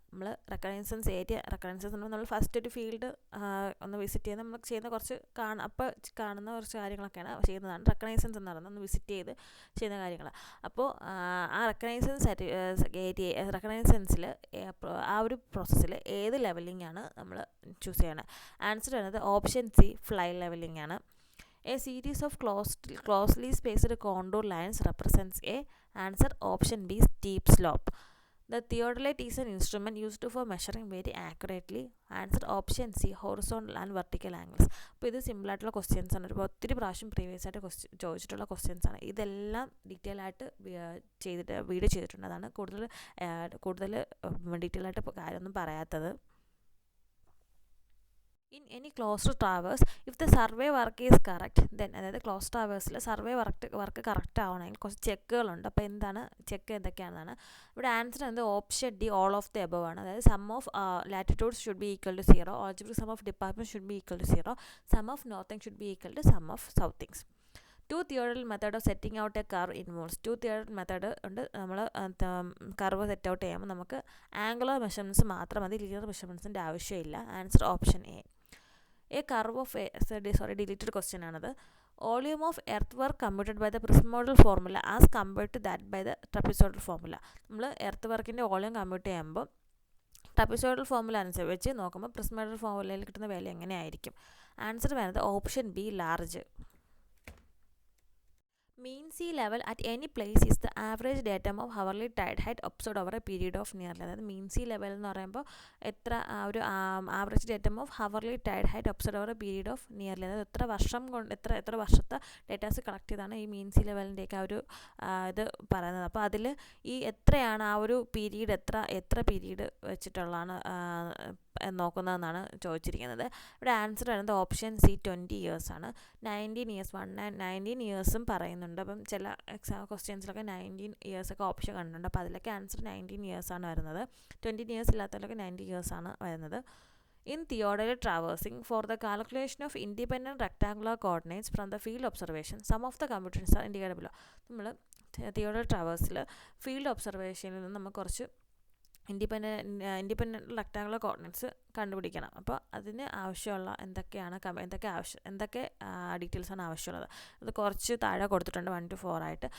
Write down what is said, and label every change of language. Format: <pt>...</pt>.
<ml>നമ്മൾ റെക്കഗ്നൈസൻസ് നമ്മൾ ഫസ്റ്റ് ഒരു ഫീൽഡ് ഒന്ന് വിസിറ്റ് ചെയ്ത് നമ്മൾ ചെയ്യുന്ന കുറച്ച് കാണുന്ന കുറച്ച് കാര്യങ്ങളൊക്കെയാണ് ചെയ്യുന്നതാണ് റെക്കഗ്നൈസൻസ് എന്ന് പറയുന്നത്. ഒന്ന് വിസിറ്റ് ചെയ്ത് ചെയ്യുന്ന കാര്യങ്ങൾ. അപ്പോൾ ആ റെക്കഗ്നൈസൻസിൽ ആ ഒരു പ്രോസസ്സിൽ ഏത് ലെവലിംഗ് ആണ് നമ്മൾ ചൂസ് ചെയ്യണത്? ആൻസർ വരുന്നത് ഓപ്ഷൻ സി ഫ്ലൈ ലെവലിംഗ് ആണ്.</ml> <en>A series of closely spaced contour lines represents a. Answer option B steep slope. The theodolite is an instrument used for measuring very accurately. Answer option C horizontal and vertical angles.</en> <ml>അപ്പോൾ ഇത് സിമ്പിളായിട്ടുള്ള questions ആണ്. ഒരു ഒത്തിരി പ്രാവശ്യം previous ആയിട്ട് ചോദിച്ചിട്ടുള്ള questions ആണ്. ഇതെല്ലാം ഡീറ്റെയിൽ ആയിട്ട് വീഡിയോ ചെയ്തിട്ടുണ്ട്. അതാണ് കൂടുതൽ ഡീറ്റെയിൽ ആയിട്ട് കാര്യമൊന്നും പറയാത്തത്.</ml> <en>In any closed traverse, if the survey work is correct, then</en> <ml>അതായത് ക്ലോസ് ട്രാവേഴ്സിൽ സർവേ വർക്ക് കറക്റ്റ് ആവണമെങ്കിൽ കുറച്ച് ചെക്കുകളുണ്ട്. അപ്പോൾ എന്താണ് ചെക്ക് എന്തൊക്കെയാണെന്നാണ് ഇവിടെ ആൻസർ എന്നത് option D all of the above ആണ്. അതായത് some of latitudes should be equal to 0, algebraic some of department should be equal to 0, some of northing should be equal to some of സൗത്തിങ്സ്. 2 തിയറൽ method of setting out A curve involves. 2 തിയറൽ method ഉണ്ട്. നമ്മൾ curve set out ചെയ്യുമ്പോൾ നമുക്ക് angular measurements മാത്രം മതി, linear മെഷർമെൻറ്റ്സിൻ്റെ ആവശ്യമില്ല. Answer option A.</ml> <en>A curve of deleted question</en> <ml>ആണത്.</ml> <en>Volume of earthwork computed by the Prismodal formula as compared to that by the trapezoidal formula.</en> <ml>നമ്മൾ earth വർക്കിൻ്റെ volume compute ചെയ്യുമ്പോൾ trapezoidal formula അനുസരിച്ച് വെച്ച് നോക്കുമ്പോൾ പ്രിസ്മോയ്ഡൽ ഫോർമുലയിൽ കിട്ടുന്ന വാല്യൂ എങ്ങനെയായിരിക്കും? ആൻസർ വരുന്നത് option B large.</ml> <en>Mean sea level at any place is the average datum of hourly tide height observed over a period of nearly.</en> <ml>അതായത് മീൻ സീ ലെവൽ എന്ന് പറയുമ്പോൾ എത്ര ഒരു average datum of hourly Tide height observe over A period of nearly, അതായത് എത്ര വർഷം കൊണ്ട് എത്ര വർഷത്തെ ഡേറ്റാസ് കളക്ട് ചെയ്താണ് ഈ മീൻ സീ ലെവലിൻ്റെയൊക്കെ ഒരു ഇത് പറയുന്നത്. അപ്പോൾ അതിൽ ഈ എത്രയാണ് ആ ഒരു പീരീഡ് എത്ര പീരീഡ് വെച്ചിട്ടുള്ളതാണ് നോക്കുന്നതെന്നാണ് ചോദിച്ചിരിക്കുന്നത്. ഇവിടെ ആൻസർ വരുന്നത് ഓപ്ഷൻ സി 20 years ആണ്. 19 ഇയേഴ്സും പറയുന്നുണ്ട്. അപ്പം ചില ക്വസ്റ്റ്യൻസിലൊക്കെ 19 years ഒക്കെ ഓപ്ഷൻ കണ്ടിട്ടുണ്ട്. അപ്പോൾ അതിലൊക്കെ ആൻസർ 19 years ആണ് വരുന്നത്. 20 years ഇല്ലാത്തതിലൊക്കെ 90 years ആണ് വരുന്നത്.</ml> <en>In theodolite traversing, for the calculation of independent rectangular coordinates from the field observation, some of the computations are indicated below.</en> <ml>നമ്മൾ തിയോഡോളൈറ്റ് ട്രാവേഴ്സിൽ ഫീൽഡ് ഒബ്സർവേഷനിൽ നിന്ന് നമുക്ക് കുറച്ച് ഇൻഡിപെൻഡൻറ്റ് റെക്ടാങ്കുലർ കോർഡിനേറ്റ്സ് കണ്ടുപിടിക്കണം. അപ്പോൾ അതിന് ആവശ്യമുള്ള എന്തൊക്കെ ഡീറ്റെയിൽസാണ് ആവശ്യമുള്ളത് അത് കുറച്ച് താഴെ കൊടുത്തിട്ടുണ്ട് 1 to 4 ആയിട്ട്.</ml>